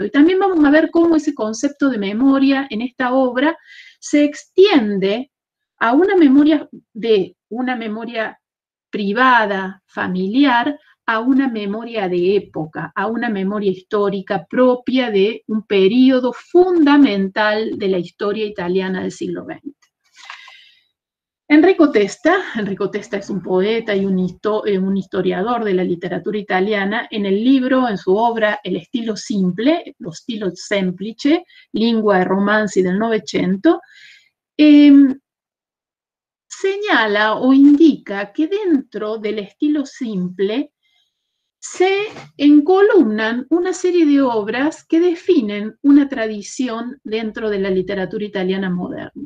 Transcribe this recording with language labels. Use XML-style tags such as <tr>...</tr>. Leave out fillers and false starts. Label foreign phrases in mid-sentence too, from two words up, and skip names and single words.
<es>Y también vamos a ver cómo ese concepto de memoria en esta obra se extiende a una memoria privada, familiar, a una memoria de época, a una memoria histórica propia de un periodo fundamental de la historia italiana del siglo XX. Enrico Testa es un poeta y un historiador de la literatura italiana. En el libro, en su obra El stilo simple, lo stilo semplice, lingua e romanzi del Novecento, señala o indica que dentro del estilo simple se encolumnan una serie de obras que definen una tradición dentro de la literatura italiana moderna.</es>